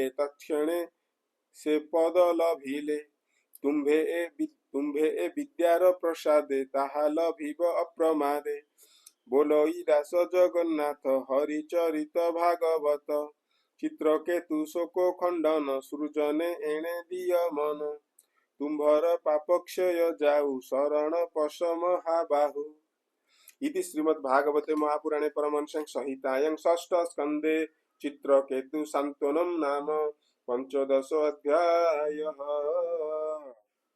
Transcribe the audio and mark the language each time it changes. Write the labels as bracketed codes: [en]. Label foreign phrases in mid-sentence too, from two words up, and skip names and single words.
[or] ତତ୍କ୍ଷଣେ ସେ ପଦ ଲଭିଲେ ତୁମ୍ଭେ ଏ ବିଦ୍ୟାର ପ୍ରସାଦେ ତାହା ଲଭିବ ଅପ୍ରମାଦେ ବୋଲଇ ଦାସ ଜଗନ୍ନାଥ ହରିଚରିତ ଭାଗବତ ଚିତ୍ରକେତୁ ଶୋକ ଖଣ୍ଡନ ସୃଜନେ ଏଣେ ଦିଅ ମନ ତୁମ୍ଭର ପାପକ୍ଷୟ ଯାଉ ଶରଣ ପଶ ମହାବାହୁ [sa] इति श्रीमद्भागवते महापुराणे परमहंस संहितायां षष्ठ स्कन्धे चित्रकेतु सांत्वनं नाम 15 अध्यायः।